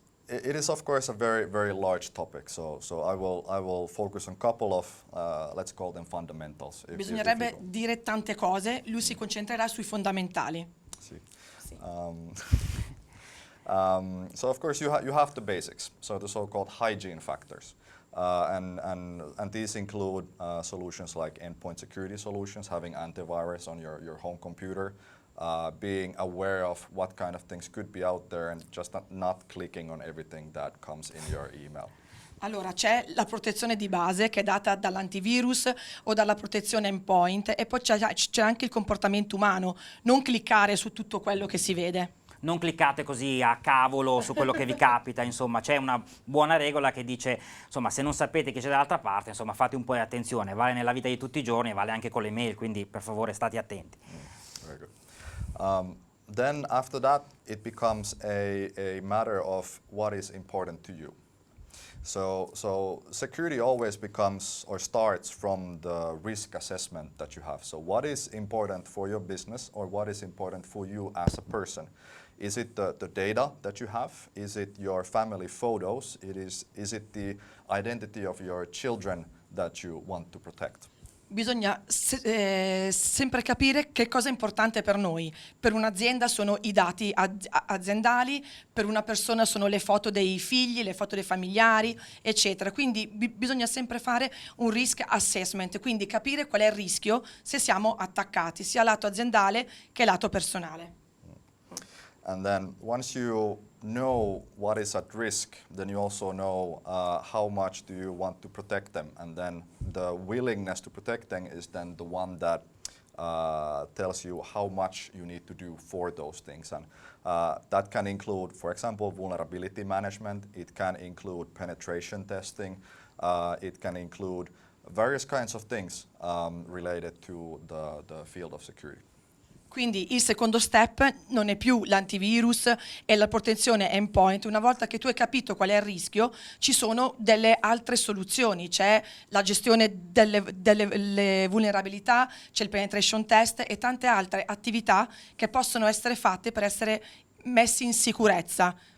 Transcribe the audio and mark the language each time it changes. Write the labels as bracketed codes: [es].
[en] It is of course a very large topic. So I will focus on a couple of let's call them fundamentals. [it] Bisognerebbe dire tante cose, lui si concentrerà sui fondamentali. Sì. [en] So of course you have the basics. So the so-called hygiene factors. And these include solutions like endpoint security solutions, having antivirus on your home computer, being aware of what kind of things could be out there, and just not clicking on everything that comes in your email. [it] Allora, c'è la protezione di base che è data dall'antivirus o dalla protezione endpoint, e poi c'è anche il comportamento umano, non cliccare su tutto quello che si vede. Non cliccate così a cavolo su quello che vi capita, insomma, c'è una buona regola che dice, insomma, se non sapete chi c'è dall'altra parte, insomma, fate un po' di attenzione, vale nella vita di tutti i giorni, vale anche con le mail, quindi per favore state attenti. [en] Very good. Then after that, it becomes a matter of what is important to you. So security always becomes or starts from the risk assessment that you have. So what is important for your business, or what is important for you as a person? Is it the data that you have? Is it your family photos? Is it the identity of your children that you want to protect? [it] Bisogna sempre capire che cosa è importante per noi. Per un'azienda sono i dati aziendali, per una persona sono le foto dei figli, le foto dei familiari, eccetera. Quindi bisogna sempre fare un risk assessment, quindi capire qual è il rischio se siamo attaccati, sia lato aziendale che lato personale. [en] And then once you know what is at risk, then you also know how much do you want to protect them. And then the willingness to protect them is then the one that tells you how much you need to do for those things. And that can include, for example, vulnerability management. It can include penetration testing. It can include various kinds of things related to the field of security. [it] Quindi il secondo step non è più l'antivirus e la protezione endpoint. Una volta che tu hai capito qual è il rischio, ci sono delle altre soluzioni. C'è la gestione delle vulnerabilità, c'è il penetration test e tante altre attività che possono essere fatte per essere messi in sicurezza.